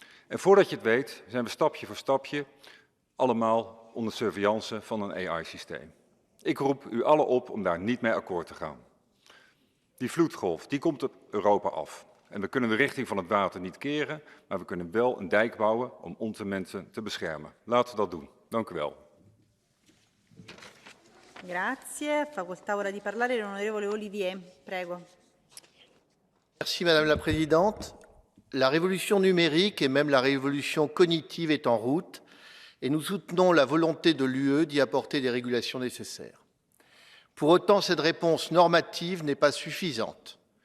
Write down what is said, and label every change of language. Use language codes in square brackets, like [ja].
[nl] En voordat je het weet, zijn we stapje voor stapje allemaal onder surveillance van een AI-systeem. Ik roep u allen op om daar niet mee akkoord te gaan. Die vloedgolf, die komt op Europa af. En we kunnen de richting van het water niet keren, maar we kunnen wel een dijk bouwen om onze mensen te beschermen. Laten we dat doen. Dank u wel. [it] Grazie. Facoltà ora di parlare l'onorevole Olivier. Prego. [fr] Merci Madame la Présidente. La révolution numérique et même la révolution cognitive est en route et nous soutenons la volonté de l'UE d'y apporter des régulations nécessaires. Pour autant, cette réponse normative n'est pas suffisante.